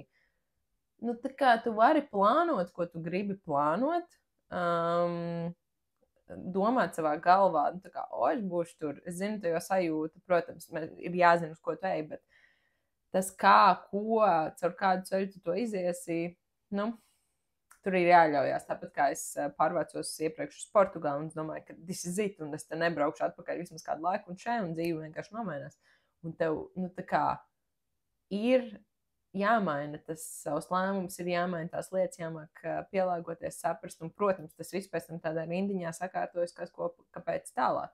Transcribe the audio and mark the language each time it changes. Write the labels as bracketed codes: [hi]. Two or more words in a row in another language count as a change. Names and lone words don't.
[lv] Nu, tā kā tu vari plānot, ko tu gribi plānot, domāt savā galvā, nu, tā kā, es būšu tur, es zinu to jau sajūtu, protams, ir jāzina, uz ko tu ej, bet tas caur kādu ceļu tu to iziesi, nu, tur ir jāļaujās. Tāpat kā es pārvācos iepriekš uz Portugāli, un es domāju, ka [en] this is it, [lv] un es te nebraukšu atpakaļ vismaz kādu laiku, un šeit, un dzīve vienkārši nomainās. Un tev, nu, tā kā ir jāmaina tas savs lēmums, ir jāmaina tās lietas, jāmāk pielāgoties, saprast, un, protams, tas viss pēc tam tādā rindiņā sakārtojas, kāpēc tālāk.